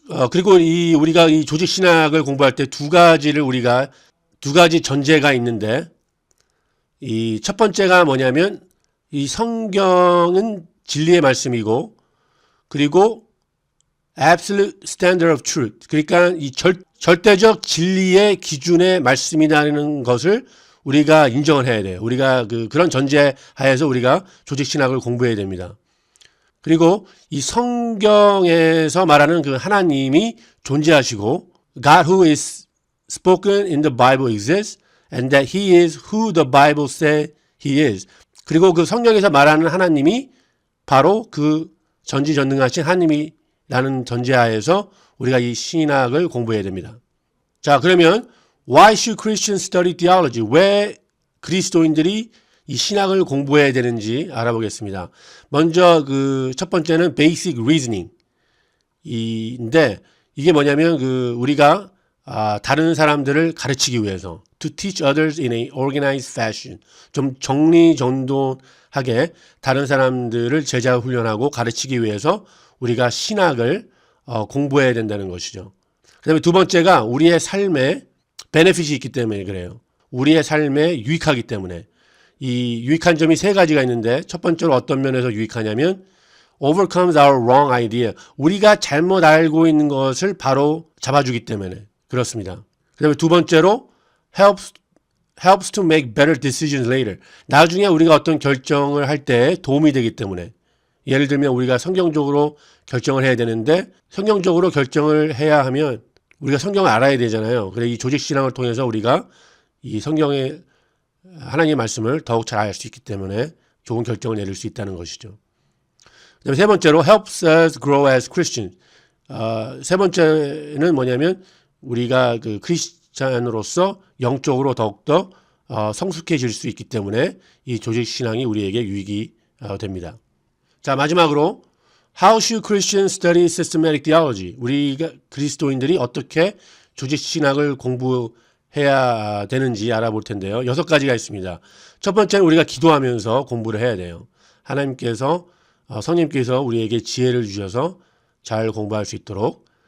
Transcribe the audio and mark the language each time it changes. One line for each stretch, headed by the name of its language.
Korean: 그리고 우리가 이 조직 신학을 공부할 때 두 가지 전제가 있는데, 이 첫 번째가 뭐냐면 이 성경은 진리의 말씀이고, 그리고
English: absolute standard of truth,
Korean: 그러니까 이 절대적 진리의 기준의 말씀이라는 것을 우리가 인정을 해야 돼요. 우리가 그런 전제 하에서 우리가 조직 신학을 공부해야 됩니다. 그리고 이 성경에서 말하는 그 하나님이 존재하시고,
English: God who is spoken in the Bible exists and that he is who the Bible says he is.
Korean: 그리고 그 성경에서 말하는 하나님이 바로 그 전지전능하신 하나님이라는 전제하에서 우리가 이 신학을 공부해야 됩니다. 자, 그러면
English: Why should Christians study theology?
Korean: 왜 그리스도인들이 이 신학을 공부해야 되는지 알아보겠습니다. 먼저 그 첫 번째는 basic reasoning 인데, 이게 뭐냐면 우리가 다른 사람들을 가르치기 위해서
English: to teach others in a organized fashion,
Korean: 좀 정리정돈하게 다른 사람들을 제자 훈련하고 가르치기 위해서 우리가 신학을 공부해야 된다는 것이죠. 그다음에 두 번째가 우리의 삶에 베네핏이 있기 때문에 그래요. 우리의 삶에 유익하기 때문에. 이 유익한 점이 세 가지가 있는데, 첫 번째로 어떤 면에서 유익하냐면
English: overcomes our wrong idea.
Korean: 우리가 잘못 알고 있는 것을 바로 잡아주기 때문에 그렇습니다. 그다음에 두 번째로
English: helps to make better decisions later.
Korean: 나중에 우리가 어떤 결정을 할 때 도움이 되기 때문에. 예를 들면 우리가 성경적으로 결정을 해야 되는데, 성경적으로 결정을 해야 하면 우리가 성경을 알아야 되잖아요. 그래서 이 조직신앙을 통해서 우리가 이 성경의 하나님의 말씀을 더욱 잘 알 수 있기 때문에 좋은 결정을 내릴 수 있다는 것이죠. 그다음에 세 번째로
English: helps us grow as Christians.
Korean: 세 번째는 뭐냐면 우리가 그 크리스찬으로서 영적으로 더욱더 성숙해질 수 있기 때문에 이 조직신앙이 우리에게 유익이 됩니다. 자, 마지막으로
English: How should Christians study systematic theology?
Korean: 우리가 그리스도인들이 어떻게 조직신학을 공부해야 되는지 알아볼 텐데요. 6가지가 있습니다. 첫 번째는 우리가 기도하면서 공부를 해야 돼요. 하나님께서 성령님께서 우리에게 지혜를 주셔서 잘 공부할 수 있도록.